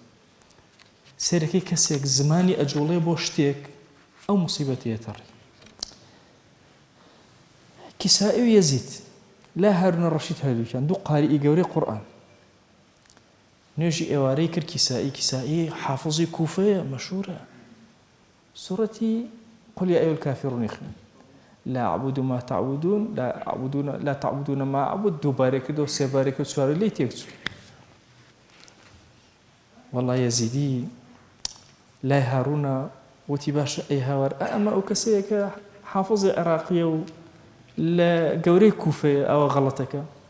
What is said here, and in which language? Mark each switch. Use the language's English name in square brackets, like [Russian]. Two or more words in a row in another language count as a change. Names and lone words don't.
[Central Kurdish] سێرەکەی کەسێک زمانی ئەجوڵێ بۆ شتێک ئەو موسیبەتەیەتەڕی. کیسائی و یەزید لا هارون الرەشید هەردووکیان دوو قاریئی گەورەی قورئان نوێژی ئێوارەی کرد. کیسائی حافظی کوفەیە مەشهورە، سوورەتی [Arabic] قل يا أيها الكافرون [Central Kurdish] خوێن. [Arabic] لا أعبد ما تعبدون لا تعبدون ما أعبد [Central Kurdish] دووبارێ کردەوە سێبارێ کرد چوارە لێی تێکچوو. والله یەزیدی لای هارونە وتی باشە ئەی هاوار ئەمە ئەو کەسەیە کە حافظی عێراقیە و لە گەورەی کوفەیە ئەوە غەڵەتەکە.